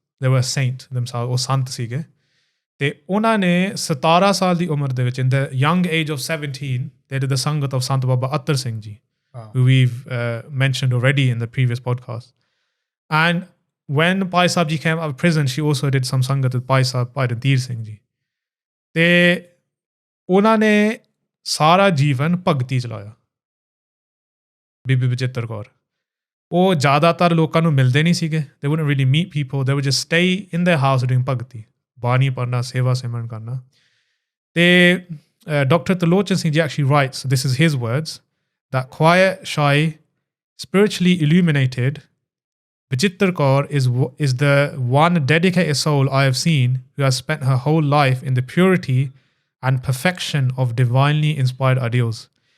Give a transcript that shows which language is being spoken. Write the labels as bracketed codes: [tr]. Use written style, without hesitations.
[en] they were a saint themselves, or Sant [pa] ਸੀਗੇ ਤੇ ਉਹਨਾਂ ਨੇ 17 ਸਾਲ ਦੀ ਉਮਰ ਦੇ ਵਿੱਚ [en] in the young age of 17 they did the sangat of Sant Baba Attar Singh Ji, who we've mentioned already in the previous podcast. And when Bhai Sahib Ji came out of prison, she also did some sangat with Bhai Sahib Bhai Randhir Singh Ji. [pa] ਤੇ ਉਹਨਾਂ ਨੇ ਸਾਰਾ ਜੀਵਨ ਭਗਤੀ ਚਲਾਇਆ ਬੀਬੀ ਬਚਿੱਤਰ ਕੌਰ ਉਹ ਜ਼ਿਆਦਾਤਰ ਲੋਕਾਂ ਨੂੰ ਮਿਲਦੇ ਨਹੀਂ ਸੀਗੇ [en] they wouldn't really meet people, they would just stay in their house [pa] doing ਭਗਤੀ ਬਾਣੀ ਪੜ੍ਹਨਾ ਸੇਵਾ ਸਿਮਰਨ ਕਰਨਾ ਤੇ Dr. [en] Talochan Singh Ji actually writes, this is his words, that quiet, shy, spiritually illuminated Bachittar Kaur is the one dedicated soul I have seen who has spent her whole life in the purity and perfection of divinely inspired ideals.